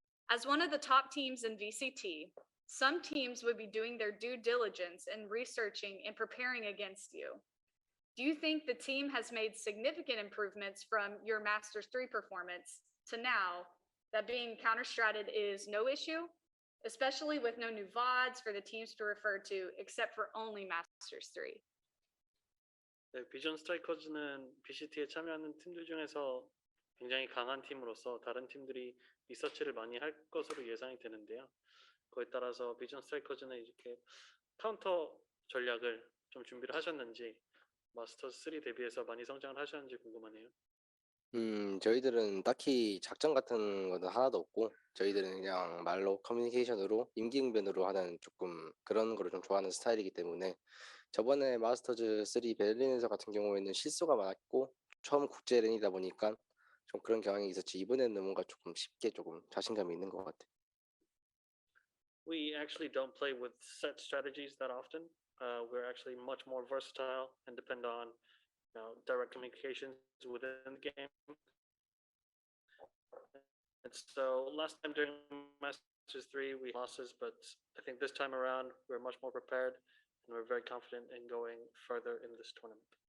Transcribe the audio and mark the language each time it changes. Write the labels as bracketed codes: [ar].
[en] As one of the top teams in VCT, some teams would be doing their due diligence and researching and preparing against you. Do you think the team has made significant improvements from your Masters 3 performance to now that being counter-stratted is no issue, especially with no new VODs for the teams to refer to except for only Masters 3? [ko] 네, 비전 스트라이커즈는 BCT에 참여하는 팀들 중에서 굉장히 강한 팀으로서 다른 팀들이 리서치를 많이 할 것으로 예상이 되는데요. 그에 따라서 비전 스트라이커즈는 이렇게 카운터 전략을 좀 준비를 하셨는지, 마스터스 3 대비해서 많이 성장을 하셨는지 궁금하네요. 저희들은 딱히 작전 같은 거는 하나도 없고, 저희들은 그냥 말로 커뮤니케이션으로 임기응변으로 하는 조금 그런 거를 좀 좋아하는 스타일이기 때문에 저번에 마스터즈 3 베를린에서 같은 경우에는 실수가 많았고 처음 국제 랜이다 보니까 좀 그런 경향이 있었지. 이번에는 뭔가 조금 쉽게 조금 자신감이 있는 것 같아. [en] We actually don't play with set strategies that often. We're actually much more versatile and depend on direct communications within the game. And so last time during Masters 3 we losses, but I think this time around we're much more prepared and we're very confident in going further in this tournament.